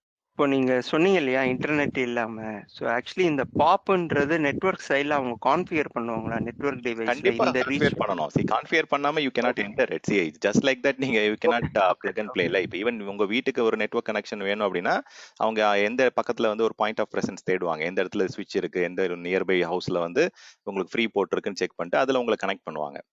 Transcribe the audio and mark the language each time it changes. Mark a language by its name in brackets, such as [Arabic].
[Tamil] இப்போ நீங்க சொன்னீங்க இல்லையா இன்டர்நெட் இல்லாம, ஸோ ஆக்சுவலி இந்த பாப்ன்றது நெட்வொர்க் சைட்ல அவங்க கான்ஃபிகர் பண்ணுவாங்களா நெட்வொர்க் டிவைஸ்ல? கண்டிப்பா இந்த கான்ஃபிகர் பண்ணணும். கான்ஃபிகர் பண்ணாம [English] You cannot enter it. See, just like that நீங்க you cannot plug and play. [Tamil] இப்போ ஈவன் உங்க வீட்டுக்கு ஒரு நெட்வொர்க் கனெக்ஷன் வேணும் அப்படின்னா அவங்க எந்த பக்கத்துல வந்து ஒரு பாயிண்ட் ஆஃப் பிரசன்ஸ் தேடுவாங்க, எந்த இடத்துல ஸ்விட்ச் இருக்கு, எந்த நியர்பை ஹவுஸ்ல வந்து உங்களுக்கு ஃப்ரீ போர்ட் இருக்குன்னு செக் பண்ணிட்டு அதுல உங்களை கனெக்ட் பண்ணுவாங்க.